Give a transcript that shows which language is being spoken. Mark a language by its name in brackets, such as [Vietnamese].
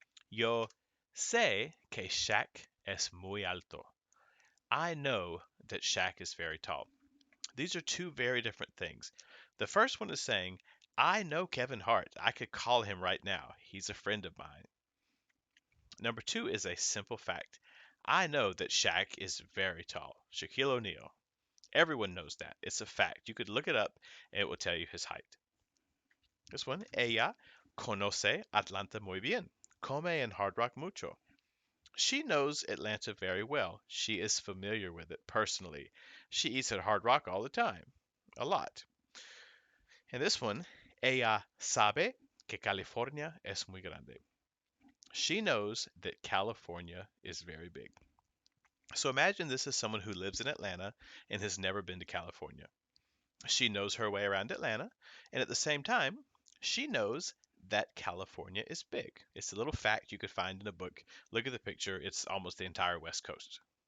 [Spanish] Yo sé que Shaq es muy alto. [English] I know that Shaq is very tall. These are two very different things. The first one is saying, I know Kevin Hart. I could call him right now. He's a friend of mine. Number two is a simple fact. I know that Shaq is very tall. Shaquille O'Neal. Everyone knows that. It's a fact. You could look it up and it will tell you his height. [Spanish] This one, ella conoce Atlanta muy bien. Come en Hard Rock mucho. [English] She knows Atlanta very well. She is familiar with it personally. She eats at Hard Rock all the time. A lot. [Spanish] And this one, ella sabe que California es muy grande. [English] She knows that California is very big. So imagine this is someone who lives in Atlanta and has never been to California. She knows her way around Atlanta, and at the same time, she knows that California is big. It's a little fact you could find in a book. Look at the picture, it's almost the entire West Coast.